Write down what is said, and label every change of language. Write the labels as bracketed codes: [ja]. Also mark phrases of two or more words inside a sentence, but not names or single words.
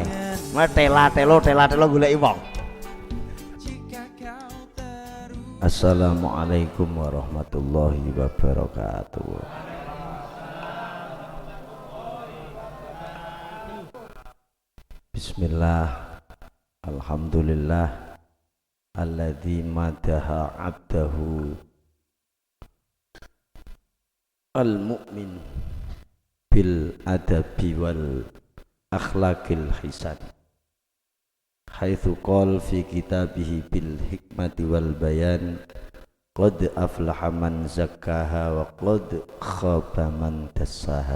[jv] Mulai tela-telo goleki wong. [ar] السلام عليكم ورحمة الله وبركاته. بسم الله، الحمد لله، الذي مدح عبده المؤمن بالأدب والأخلاق الحسان. حيث قال في كتابه بالحكمة والبيان قد أفلح من زكاها وقد خاب من دساها.